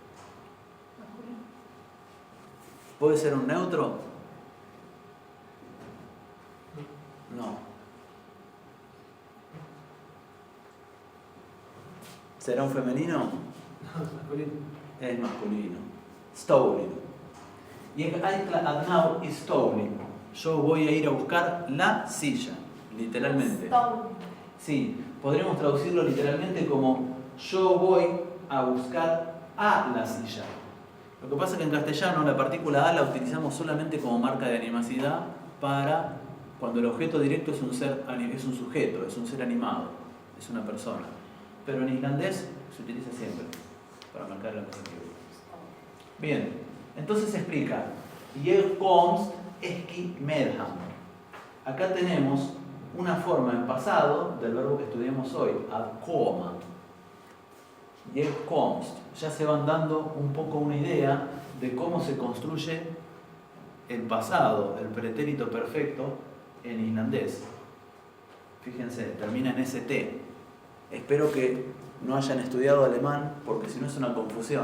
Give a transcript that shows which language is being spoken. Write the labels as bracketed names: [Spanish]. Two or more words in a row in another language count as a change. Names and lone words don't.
[Spanish] ¿Puede ser un neutro? No. ¿Será un femenino? Masculino. Es masculino. [Icelandic] Stolin. Jeg ætla að ná í stólinn. [Spanish] Yo voy a ir a buscar la silla, literalmente. Stone. Sí, podríamos traducirlo literalmente como yo voy a buscar a la silla. Lo que pasa es que en castellano la partícula a la utilizamos solamente como marca de animacidad para cuando el objeto directo es un sujeto, es un ser animado, es una persona. Pero en islandés se utiliza siempre para marcar el adjetivo. Bien, entonces se explica. [Icelandic] Ég komst ekki með hann. [Spanish] Acá tenemos una forma en pasado del verbo que estudiamos hoy, [Icelandic] ad koma. Ég komst. [Spanish] Ya se van dando un poco una idea de cómo se construye el pasado, el pretérito perfecto en islandés. Fíjense, termina en ST. Espero que no hayan estudiado alemán porque si no es una confusión.